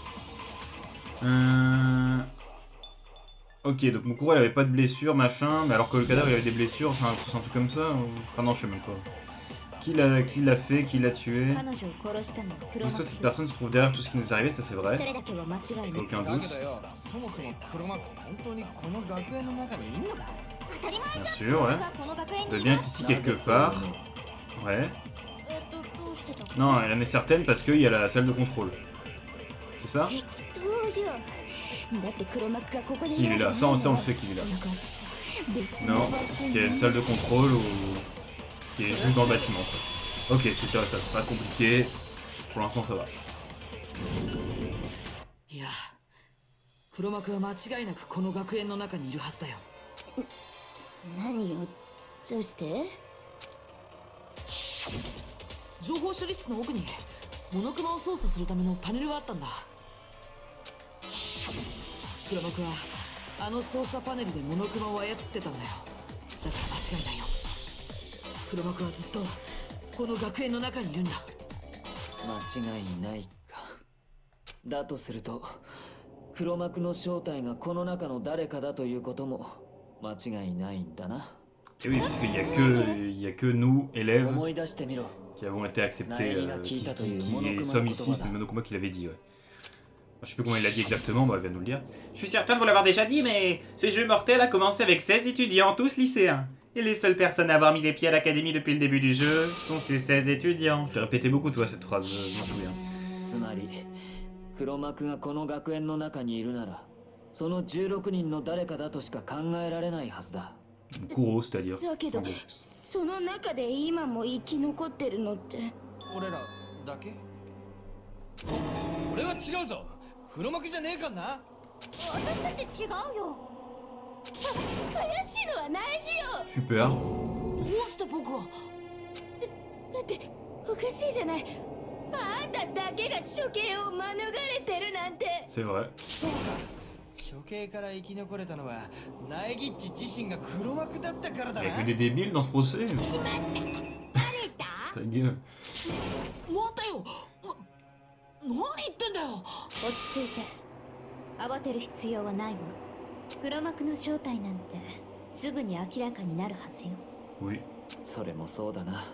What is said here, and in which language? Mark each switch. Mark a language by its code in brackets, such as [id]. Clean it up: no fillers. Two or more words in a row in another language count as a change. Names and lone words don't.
[fr] Ok, donc Mukuro, il avait pas de blessure, machin, mais alors que le cadavre, il avait des blessures, enfin, tout un truc comme ça, ou... Enfin non, je sais même pas. Qui l'a fait, qui l'a tué? Oui, soit cette personne se trouve derrière tout ce qui nous est arrivé, ça c'est vrai. Aucun [ja] だ [fr] doute. [ja] けどよ、そもそも黒幕本当にこの学園の中にいんのか？ [fr] Bien sûr, ouais. Il doit bien être ici quelque part. Ouais. Non, elle en est certaine parce qu'il y a la salle de contrôle. C'est ça? Il est là, ça on sait qu'il est là. Non, il y a une salle de contrôle qui est juste dans le bâtiment. Quoi. Ok, c'était ça, c'est pas compliqué. Pour l'instant ça va. [ja] いや、黒幕は間違いなくこの学園の中にいるはずだよ。何よ、どうして？情報処理室の奥にモノクマを操作するためのパネルがあったんだ。黒幕はあの操作パネルでモノクマを操ってたんだよ。だから間違いないよ。黒幕はずっとこの学園の中にいるんだ。間違いないか。だとすると黒幕の正体がこの中の誰かだということも間違いないんだな。 [fr] Et oui, parce qu'il y a que nous, élèves, [ja] 思い出してみろ。 [fr] qui avons été acceptés, qui sommes ici, c'est Monokuma qui l'avait dit, ouais. Je sais plus comment il l'a dit exactement, bah, il va nous le dire. Je suis certain de vous l'avoir déjà dit, mais ce jeu mortel a commencé avec 16 étudiants, tous lycéens. Et les seules personnes à avoir mis les pieds à l'académie depuis le début du jeu sont ces 16 étudiants. Je l'ai répété beaucoup, toi, cette phrase, je m'en souviens. [ja] つまり黒幕がこの学園の中にいるならその16人の誰かだとしか考えられないはずだ。 [fr] Mukuro, c'est-à-dire. [ja] だけど [fr] en gros. [ja] その中で今も生き残ってるのって。俺らだけ？俺は違うぞ。黒幕じゃねえかんな。私だって違うよ。怪しいのはないじよ。 [fr] Super. [ja] どうして僕は？だっておかしいじゃない。あんただけが処刑を免れてるなんて。 [fr] C'est vrai. [ja] そうか。処刑から生き残れたのはナエギッチ自身が黒幕だったからだ [fr] Il y [ja] な。 [fr] a que des débiles dans ce procès. [ja] バレた？ [fr] Ta gueule. [ja] 待てよ。何言ってんだよ。落ち着いて。慌てる必要はないわ。黒幕の正体なんてすぐに明らかになるはずよ。 [fr] Oui. [ja] それもそうだな。